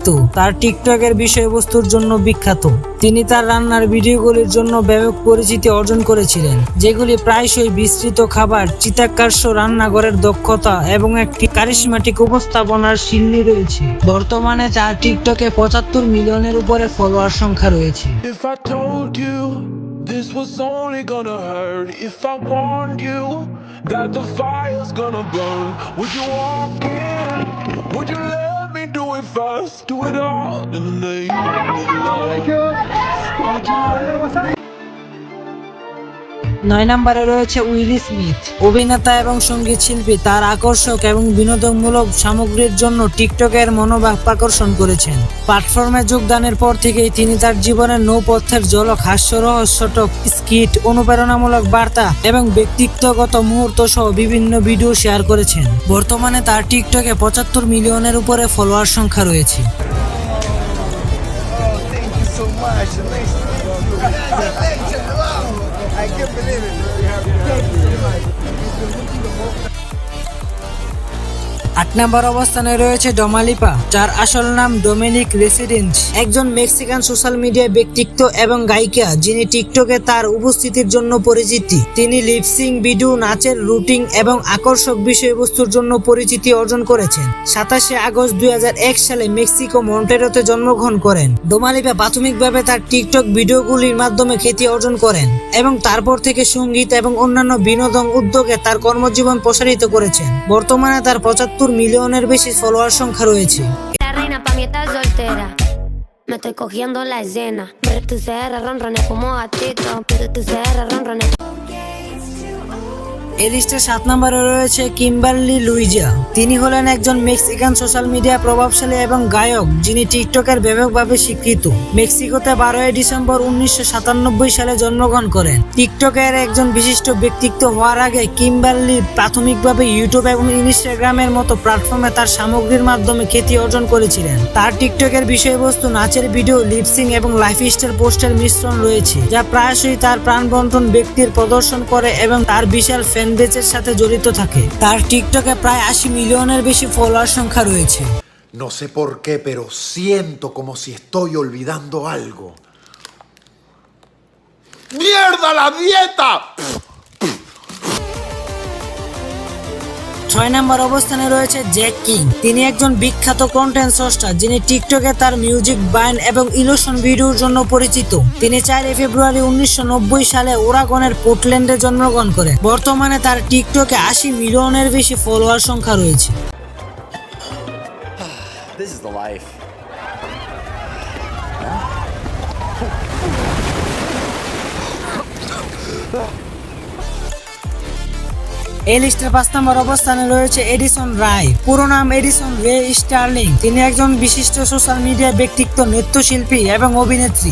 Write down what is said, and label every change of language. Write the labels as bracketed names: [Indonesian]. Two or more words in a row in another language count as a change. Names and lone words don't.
[Bangla] তার টিকটকের বিষয়বস্তুর জন্য বিখ্যাত। তিনি তার রান্নার ভিডিওগুলির জন্য ব্যাপক পরিচিতি অর্জন করেছিলেন, যেগুলি প্রায়শই বিস্তৃত খাবার, চিত্তাকর্ষক রান্নাঘরের দক্ষতা এবং একটি কারিশমাটিক উপস্থাপনার শিল্পী রয়েছে। বর্তমানে তার টিকটকে 75 মিলিয়নের উপরে ফলোয়ার সংখ্যা রয়েছে। [English] If I told you this was only gonna hurt, if I warned you that the fire's gonna burn, would you walk in? Would you let me do it first? Do it all in the name of love. [Bangla] 9 নম্বরে রয়েছে উইল স্মিথ। অভিনেতা এবং সঙ্গীত শিল্পী তার আকর্ষক এবং বিনোদনমূলক সামগ্রীর জন্য টিকটকের মনোভাব আকর্ষণ করেছেন। প্ল্যাটফর্মে যোগদানের পর থেকেই তিনি তার জীবনের নৌপথ্যের ঝলক, হাস্যরসটক স্কিট, অনুপ্রেরণামূলক বার্তা এবং ব্যক্তিগত মুহূর্ত সহ বিভিন্ন ভিডিও শেয়ার করেছেন। বর্তমানে তার টিকটকে 75 মিলিয়নের উপরে ফলোয়ার সংখ্যা রয়েছে। [English] Thank you so much. Amazing. Wow. I can't believe it. Thank you so much. [Bangla] 8 নম্বর অবস্থানে রয়েছে ডোমালিপা, যার আসল নাম ডোমিনিক রেসিডেন্স, একজন [English] Mexican social media [Bangla] ব্যক্তিত্ব এবং গায়িকা, যিনি টিকটকে তার উপস্থিতির জন্য পরিচিতি। তিনি [English] lip-sync video, [Bangla] নাচের রুটিন এবং আকর্ষক বিষয়বস্তুর জন্য পরিচিতি অর্জন করেছেন। 27 আগস্ট 2001 সালে মেক্সিকো মন্টেরোতে জন্মগ্রহণ করেন। ডোমালিপা প্রাথমিকভাবে তার টিকটক ভিডিওগুলির মাধ্যমে খ্যাতি অর্জন করেন এবং তারপর থেকে সঙ্গীত এবং অন্যান্য বিনোদন উদ্যোগে তার কর্মজীবন প্রসারিত করেছেন। বর্তমানে তার 75 মিলিয়নের বেশি ফলোয়ার সংখ্যা রয়েছে। [Spanish] La reina pa' mí está soltera. Me estoy cogiendo la escena. Pero tu CR ronrones como gatito. Pero tu CR ronrones. [Bangla] এই লিস্টে 7 নম্বরে রয়েছে কিম্বারলি লুইজা। তিনি হলেন একজন [English] Mexican social media [Bangla] প্রভাবশালী এবং গায়ক, যিনি টিকটকের ব্যাপকভাবে স্বীকৃত। মেক্সিকোতে 12 ডিসেম্বর 1997 সালে জন্মগ্রহণ করেন। টিকটকের একজন বিশিষ্ট ব্যক্তিত্ব হওয়ার আগে কিম্বারলি প্রাথমিকভাবে ইউটিউব এবং ইনস্টাগ্রামের মতো প্ল্যাটফর্মে তার সামগ্রীর মাধ্যমে খ্যাতি অর্জন করেছিলেন। তার টিকটকের বিষয়বস্তু নাচের ভিডিও, লিপসিং এবং [English] lifestyle post [Bangla] মিশ্রণ রয়েছে, যা প্রায়শই তার প্রাণবন্তন ব্যক্তির প্রদর্শন করে এবং তার বিশাল [English] fan base [Bangla] সাথে জড়িত থাকে। তার টিকটকে প্রায় 80 মিলিয়নের বেশি ফলোয়ার সংখ্যা রয়েছে। [Spanish] No sé por qué, pero siento como si estoy olvidando algo. ¡Mierda la dieta! [Bangla] 6 নম্বর অবস্থানে রয়েছে জ্যাক কিং। তিনি একজন বিখ্যাত কন্টেন্ট স্রষ্টা, যিনি টিকটকে তার মিউজিক, বাইন এবং ইলুশন ভিডিওর জন্য পরিচিত। তিনি 4 ফেব্রুয়ারি 1990 সালে ওরাগনের পোর্টল্যান্ডে জন্মগ্রহণ করেন। বর্তমানে তার টিকটকে 80 মিলিয়নের বেশি ফলোয়ার সংখ্যা রয়েছে। [English] This is the life. [Bangla] এই লিস্টের 5 নম্বর অবস্থানে রয়েছে এডিসন রায়। পুরো নাম এডিসন রে স্টার্লিং। তিনি একজন বিশিষ্ট [English] social media [Bangla] ব্যক্তিত্ব, নৃত্যশিল্পী এবং অভিনেত্রী।